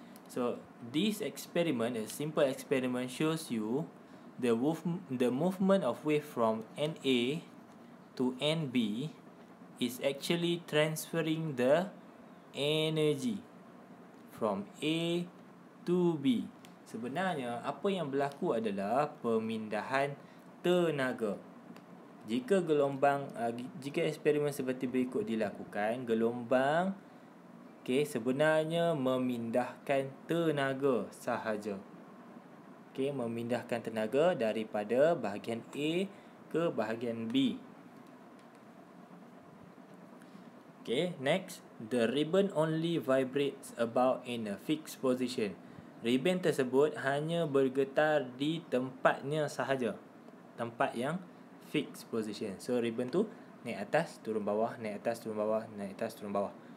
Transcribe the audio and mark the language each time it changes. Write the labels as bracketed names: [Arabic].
[English] So this experiment, a simple experiment, shows you the movement of wave from NA to NB is actually transferring the energy from A to B. [Malay] Sebenarnya apa yang berlaku adalah pemindahan tenaga. Jika eksperimen seperti berikut dilakukan, gelombang sebenarnya memindahkan tenaga sahaja. Memindahkan tenaga daripada bahagian A ke bahagian B. [English] Next, the ribbon only vibrates about in a fixed position. [Malay] Ribbon tersebut hanya bergetar di tempatnya sahaja. Tempat yang [English] fixed position. [Malay] So ribbon tu naik atas, turun bawah, naik atas, turun bawah, naik atas, turun bawah.